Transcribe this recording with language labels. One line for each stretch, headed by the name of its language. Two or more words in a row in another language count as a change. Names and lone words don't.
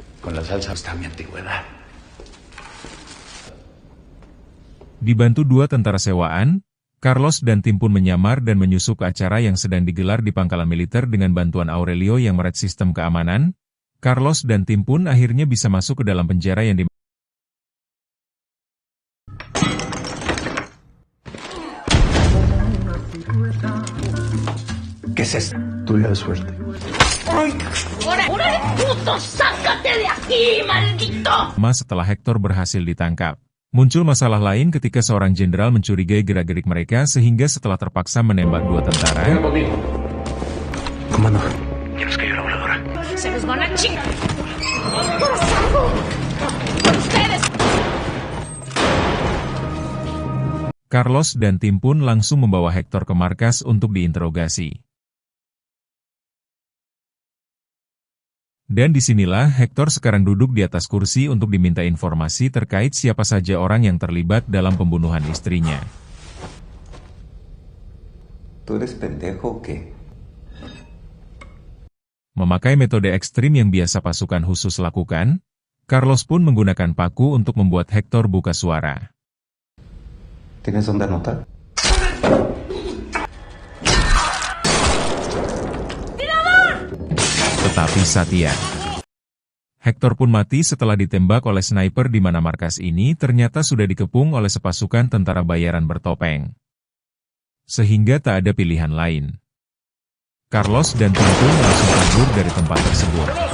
Indonesian: Dibantu 2 tentara sewaan, Carlos dan tim pun menyamar dan menyusup ke acara yang sedang digelar di pangkalan militer dengan bantuan Aurelio yang mered sistem keamanan. Carlos dan tim pun akhirnya bisa masuk ke dalam penjara yang
Spanish: ¿Qué es esto? Tuya de suerte. ¡Órale, puto! ¡Sácate de aquí, maldito!
Indonesian: Setelah Hector berhasil ditangkap. Muncul masalah lain ketika seorang jenderal mencurigai gerak-gerik mereka sehingga setelah terpaksa menembak 2 tentara.
Spanish: Comando, ya nos cayó la voladora. ¡Se nos van a chingar! ¡Ustedes!
Indonesian: Carlos dan tim pun langsung membawa Hector ke markas untuk diinterogasi. Dan disinilah Hector sekarang duduk di atas kursi untuk diminta informasi terkait siapa saja orang yang terlibat dalam pembunuhan istrinya.
Spanish: ¿Tú eres pendejo o qué?
Indonesian: Memakai metode ekstrim yang biasa pasukan khusus lakukan, Carlos pun menggunakan paku untuk membuat Hector buka suara.
Spanish: ¿Tienes dónde anotar?
Indonesian: Tetapi Satya. Hector pun mati setelah ditembak oleh sniper di mana markas ini ternyata sudah dikepung oleh sepasukan tentara bayaran bertopeng. Sehingga tak ada pilihan lain. Carlos dan tim pun langsung kabur dari tempat tersebut.